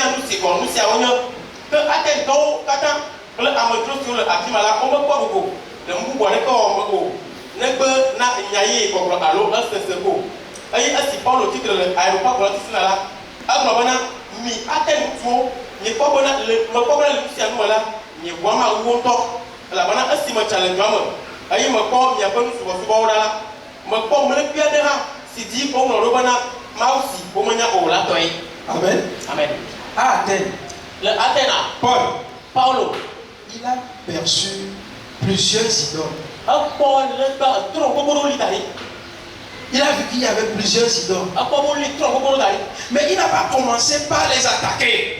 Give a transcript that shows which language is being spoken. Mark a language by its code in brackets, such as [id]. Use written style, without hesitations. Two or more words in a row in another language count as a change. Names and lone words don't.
[ee] nu si gɔ nu siawo nye ke Atentɔwo katã kple amedzro siwo le afi ma la womekpɔ gbogbo le nu bubu aɖeke wɔwɔ me o negbe na nya ye gbɔgblɔ alo esese ko eye esi Paulo titre le aeropago la titina la egblɔ bena mi Atentɔwo nyekpɔ bena mekpɔ bena le nu sia nu me la nye ʋua ma wu ŋutɔ elabena esi metsa le dua me eye mekpɔ miaƒe nusubɔsubɔwo ɖa la mekpɔ mlekpui aɖe hã si dzi woŋlɔ ɖo bena Mawu si womenya o la tɔe. Amen. Amen. [fr] À Athènes, [ee] Le Athéna, Paulo, [fr] il a perçu plusieurs idoles. Il a vu qu'il y avait plusieurs idoles. Mais il n'a pas commencé par les attaquer.